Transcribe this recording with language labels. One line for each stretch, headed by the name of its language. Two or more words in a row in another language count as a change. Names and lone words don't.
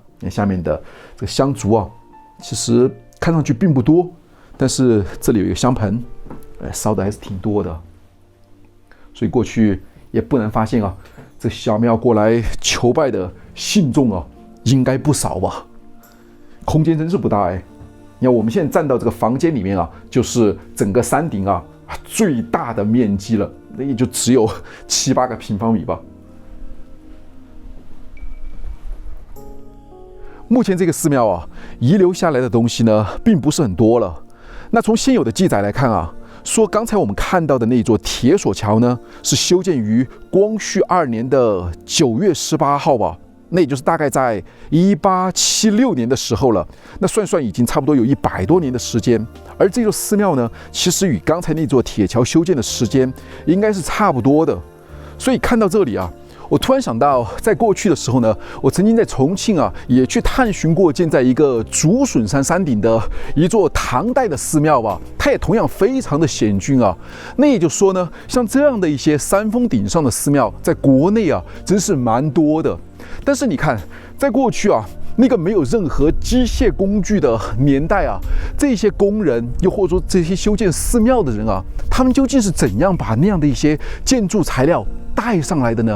Chinese: 你看下面的這個香燭啊，其實看上去並不多，但是這裡有一個香盆，燒的還是挺多的。所以過去也不難發現啊，這小廟過來求拜的信眾啊，應該不少吧？空間真是不大哎。你看，我們現在站到這個房間裡面啊，就是整個山頂啊最大的面積了，那也就只有7、8個平方米吧。目前這個寺廟啊，遺留下來的東西呢，並不是很多了。那從現有的記載來看啊，說剛才我們看到的那座鐵索橋呢，是修建於光緒2年的9月18號吧。那也就是大概在1876年的時候了，那算算已經差不多有100多年的時間。而這座寺廟呢，其實與剛才那座鐵橋修建的時間應該是差不多的。所以看到這裡啊，我突然想到，在過去的時候呢，我曾經在重慶啊也去探尋過建在一個竹筍山山頂的一座唐代的寺廟吧，它也同樣非常的險峻啊。那也就是說呢，像這樣的一些山峰頂上的寺廟，在國內啊真是蠻多的。但是你看，在過去啊，那個沒有任何機械工具的年代啊，這些工人，又或者說這些修建寺廟的人啊，他們究竟是怎樣把那樣的一些建築材料帶上來的呢？